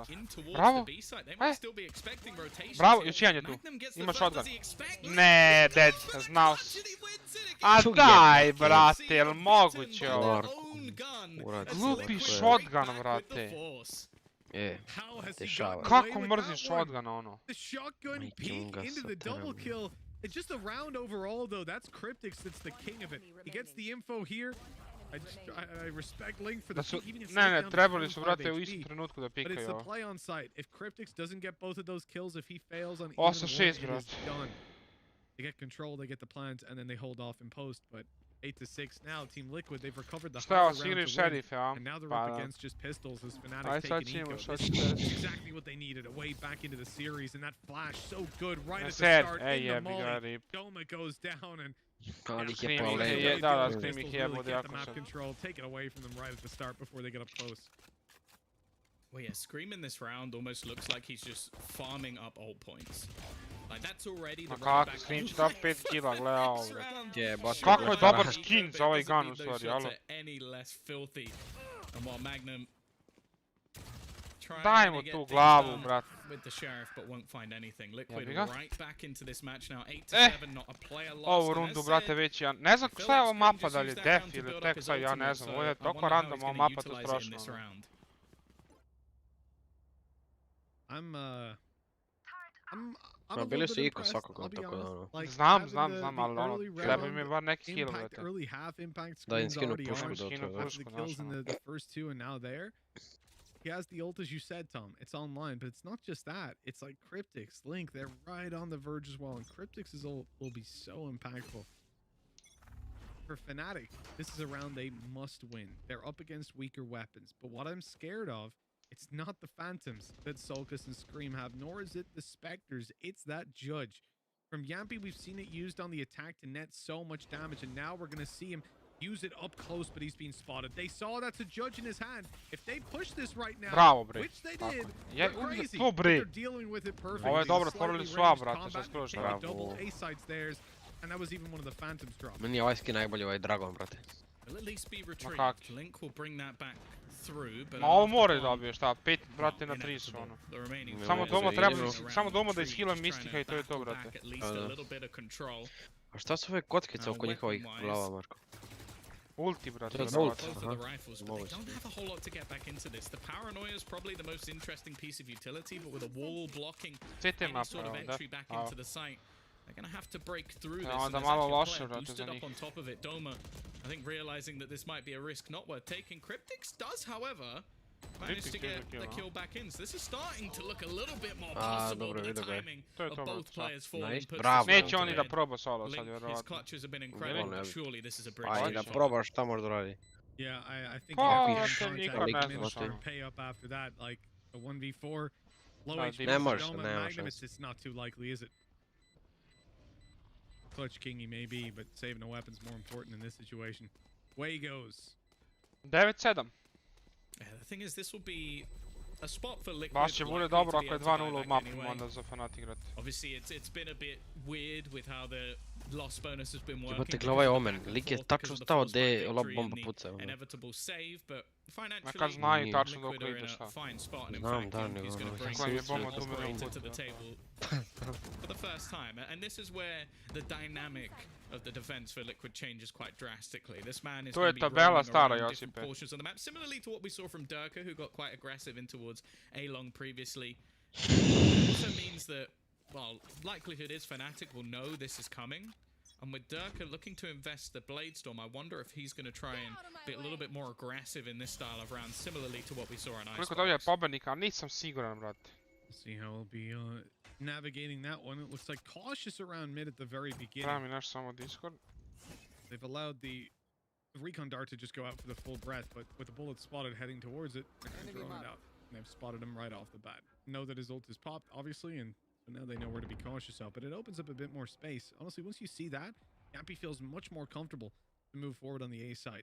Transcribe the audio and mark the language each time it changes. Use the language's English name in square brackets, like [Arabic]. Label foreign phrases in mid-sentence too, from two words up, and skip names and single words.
[Serbian] Bravo! Bravo, još jedan je tu. Ima shotgun. Ne, dead, znao si. A daj, brate, jel moguće ovo? Glupi shotgun, brate. Dešava. Kako mrzim shotgun, ono? [English] It's just a round overall, though. That's Cryptix that's the king of it. He gets the info here. I respect Link for the pick. [Serbian] Ne, trebali su, brate, u istom trenutku da pikaju ovo. [English] But it's the play on site. If Cryptix doesn't get both of those kills, if he fails on even 8-6, one, it is done. They get control, they get the plants, and then they hold off in post, but 8-6 now, Team Liquid, they've recovered the higher round to win, and now they're up against just pistols as Fnatic taking Eco. This is exactly what they needed, a way back into the series, and that flash so good right at the start in the molly. Doma goes down, and the map control, take it away from them right at the start before they get up close. Well, yeah, Scream in this round almost looks like he's just farming up ult points. Like, that's already the [Serbian] kako, Scream će da 5 kila, gleda ovo. Kako je dobar skin za ovaj gun u stvari, alo. Daj mu tu glavu, brat. Ovu rundu, brate, već ja... Ne znam šta je ova mapa, da li je def ili tek sad, ja ne znam. Ovo je toliko random, ova mapa, to je strašno. Bili su Iko svakako, tako da ono. Znam, ali ono, treba mi bar neki kill, brate. Da im skinu pušku do toga. [English] He has the ult, as you said, Tom. It's online, but it's not just that. It's like Cryptix, Link, they're right on the verge as well. And Cryptix's ult will be so impactful. For Fnatic, this is a round they must win. They're up against weaker weapons. But what I'm scared of, it's not the Phantoms that Sulcus and Scream have, nor is it the Spectres. It's that Judge. From Yampy, we've seen it used on the attack to net so much damage, and now we're going to see him use it up close, but he's being spotted. They saw that's a Judge in his hand. If they push this right now, [Serbian] bravo, bre. [English] which they did, [Serbian] Je, [English] crazy. [Serbian] to, bre. [English] They're dealing with it perfectly. [Serbian] Ovo je dobro, otvorili su A, brate, sad skroz bravo. [English] Double A sides theirs, and that was even one of the Phantoms drop. [Serbian] Meni je ovaj skin najbolji, ovaj Dragon, brate. [English] Will at least be retrieved. Link will bring that back through, but [Serbian] Ma ovo mora da dobije, šta, 5 brate na 3 su ono. Samo doma da ishila Mistika i to je to, brate. A šta su ove kockice oko njihovih glava, Marko? Ulti, brate. To je ult, aha. [English] They don't have a whole lot to get back into this. The paranoia is probably the most interesting piece of utility, but with a wall blocking any sort of entry back into the site, they're going to have to break through this. And there's actually a player boosted up on top of it. Doma, I think, realizing that this might be a risk not worth taking. Cryptix does, however, manage to get the kill back in. So this is starting to look a little bit more possible. The timing of both players falling. [Serbian] Neće oni da proba solo sad, vjerovatno. [English] His clutches have been incredible, but surely this is a bridge. [Serbian] Aj, da probaš, šta može da radi? [English] Yeah, I think you pay up after that, like a 1v4, low HP, Magnum, it's not too likely, is it? Clutch King he may be, but saving a weapon's more important in this situation. Way he goes. 9-7. Yeah, the thing is, this will be a spot for Liquid. [Serbian] Baš će bude dobro ako je 2-0 u mapu onda za Fnatic igrati. [English] Obviously, it's been a bit weird with how the loss bonus has been working. [Serbian] Jebate, gle ovaj Omen, lik je tačno stao gdje lob bomba puca. [English] Inevitable save, but financially, [Serbian] kad znaju tačno dok ide šta. Znam, da, nego koji je bomba tu milion [English] to the table for the first time, and this is where the dynamic of the defense for Liquid changes quite drastically. This man is going to be roaming around different portions of the map, similarly to what we saw from Durka, who got quite aggressive in towards A-Long previously. It also means that, well, likelihood is Fnatic will know this is coming. And with Durka looking to invest the Bladestorm, I wonder if he's going to try and be a little bit more aggressive in this style of round, similarly to what we saw on Ice. [Serbian] Koliko dobije pobednika, nisam siguran, brate. [English] We'll see how he'll be navigating that one. It looks like cautious around mid at the very beginning. [Serbian] Treba mi naš samo Discord. [English] They've allowed the recon dart to just go out for the full breath, but with the bullet spotted heading towards it, they're going to throw it out. And they've spotted him right off the bat. Know that his ult is popped, obviously, and so now they know where to be cautious of. But it opens up a bit more space. Honestly, once you see that, Yampy feels much more comfortable to move forward on the A side.